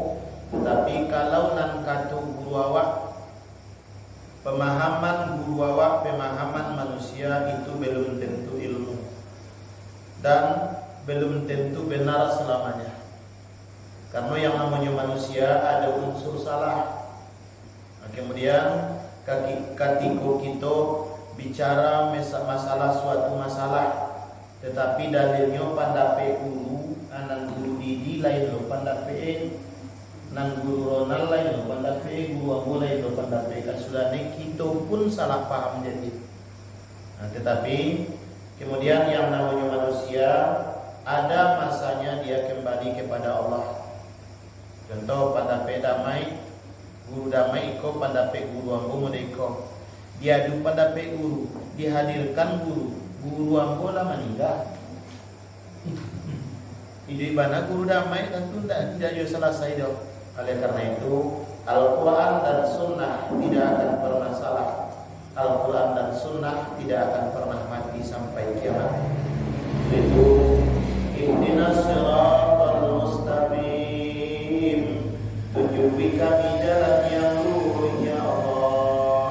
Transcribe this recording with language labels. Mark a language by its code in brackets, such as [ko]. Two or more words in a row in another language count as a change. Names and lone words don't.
[id] Tetapi kalau [min] nan katu guru awak [id] pemahaman guru awak, pemahaman manusia itu belum tentu ilmu dan belum tentu benar selamanya. Karena yang namanya manusia ada unsur salah. Nah, kemudian ketika kita bicara masalah suatu masalah, tetapi dalilnya pandape guru, [min] anan guru Didi lain lo pandape, nan guru Ronald lain lo pandape, guru Ambo lain lo pandape. [id] Kan sudah kita pun salah paham jadi. Nah, tetapi kemudian yang namanya manusia ada masanya dia kembali kepada Allah. [min] Contoh pandape damai, guru damai iko pandape guru Ambo modeko. [id] Diadu pandape guru, dihadirkan guru Ambo lah meninggal. Ide bana guru damai tentu tidak selesai dong. Oleh karena itu Al-Quran dan Sunnah tidak akan pernah salah. Al-Quran dan Sunnah tidak akan pernah mati sampai kiamat. Itu [ar] اهدنا الصراط المستقيم, [id] tunjuki kami jalan yang lurus ya Allah.